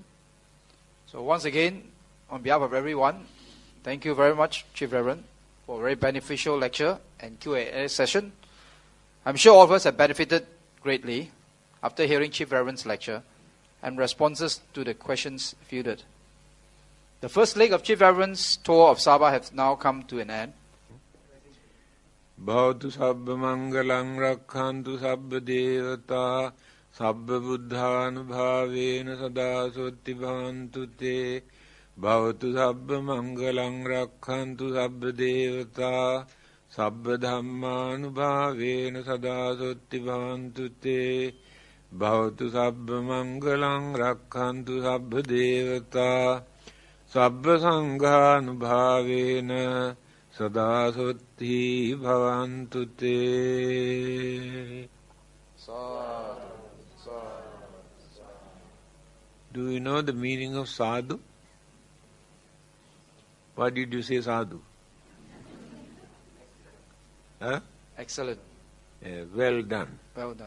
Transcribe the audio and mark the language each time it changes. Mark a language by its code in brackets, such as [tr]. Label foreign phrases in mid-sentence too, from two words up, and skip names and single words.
[en] So once again, on behalf of everyone, thank you very much, Chief Reverend, for a very beneficial lecture and Q&A session. I'm sure all of us have benefited greatly after hearing Chief Reverend's lecture and responses to the questions fielded. The first leg of Chief Reverend's tour of Sabah has now come to an end. [pi] Bhavatu sabba mangalang rakkhantu sabba devata sabba buddhanubhavena sada sotti bhavantu te. Bhavatu sabba mangalang rakkhantu sabba devata sabba dhammanubhavena sada sotti bhavantu te. Bhavatu sabba mangalang rakkhantu sabba devata sabba sanghanubhavena sada sotti bhavantu te. [en] Do you know the meaning of sadhu? Why did you say sadhu? Huh? Excellent. Well done. Well done.